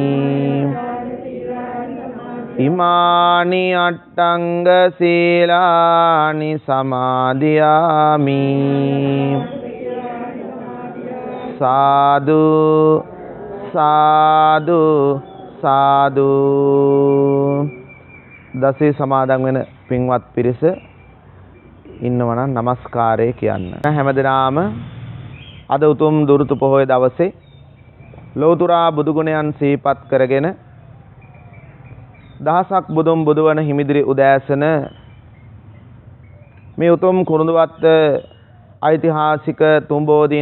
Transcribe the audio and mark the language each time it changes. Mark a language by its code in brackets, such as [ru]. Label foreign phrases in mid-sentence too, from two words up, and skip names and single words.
[pi] ඉමානි අට්ඨංග සීලානි සමාදියාමි සාදු සාදු සාදු [si] දසේ සමාදන් වෙන පින්වත් පිරිස ඉන්නවනම් নমස්කාරය කියන්න. හැමදෙනාම අද උතුම් දුරුතු පොහොය දවසේ ලෝතුරා බුදු ගුණයන් සිහිපත් කරගෙන දහසක් බුදුන් බුදුවන හිමිදිරි උදෑසන මේ උතුම් කුරුඳුවත්ත ඓතිහාසික තුම්බෝධීන්